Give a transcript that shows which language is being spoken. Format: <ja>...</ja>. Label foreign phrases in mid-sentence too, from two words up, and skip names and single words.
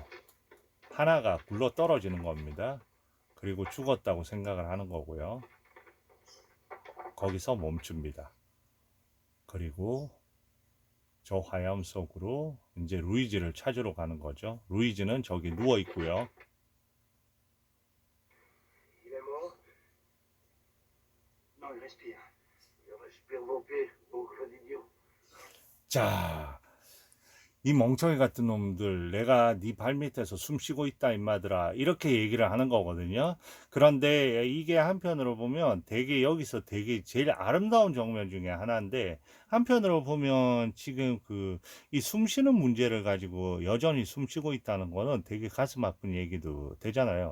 <ko>하나가 굴러 떨어지는 겁니다. 그리고 죽었다고 생각을 하는 거고요. 거기서 멈춥니다. 그리고 저 화염 속으로 이제 루이지를 찾으러 가는 거죠. 루이지는 저기 누워 있고요.</ko> <fr>Il est mort? Non, il respire. Il respire vos pieds, boucle d'idiot.</fr> <ko>자, 이 멍청이 같은 놈들, 내가 네 발밑에서 숨 쉬고 있다 임마들아, 이렇게 얘기를 하는 거거든요. 그런데 이게 한편으로 보면 되게 여기서 되게 제일 아름다운 장면 중에 하나인데, 한편으로 보면 지금 그 이 숨 쉬는 문제를 가지고 여전히 숨 쉬고 있다는 거는 되게 가슴 아픈 얘기도 되잖아요.</ko>